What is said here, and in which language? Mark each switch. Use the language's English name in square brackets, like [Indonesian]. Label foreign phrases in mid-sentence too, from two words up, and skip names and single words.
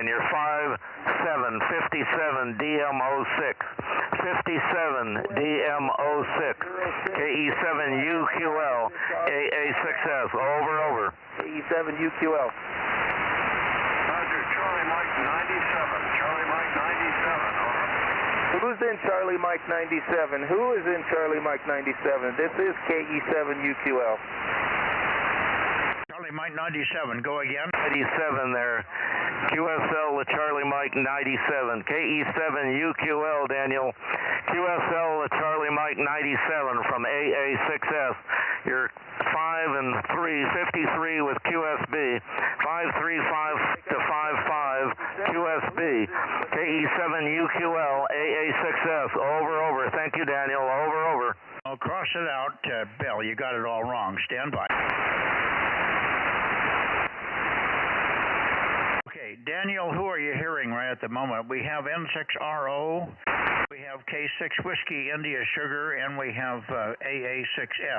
[English] You're 57, DM06, 57, DM06, KE7UQL, AA6S, over. KE7UQL. Roger, Charlie Mike 97, over. Who's in Charlie Mike 97? Who is in Charlie Mike 97? This is KE7UQL. Charlie Mike 97, go again. 97 there. QSL to Charlie Mike 97. KE7UQL, Daniel. QSL to Charlie Mike 97 from AA6S. You're 5 and 3, 53 with QSB. 535 to 55 QSB. KE7UQL, AA6S. Over. Thank you, Daniel. Over. I'll cross it out, Bill. You got it all wrong. Stand by. Okay, Daniel, who are you hearing right at the moment? We have N6RO, we have K6 Whiskey India Sugar, and we have AA6S.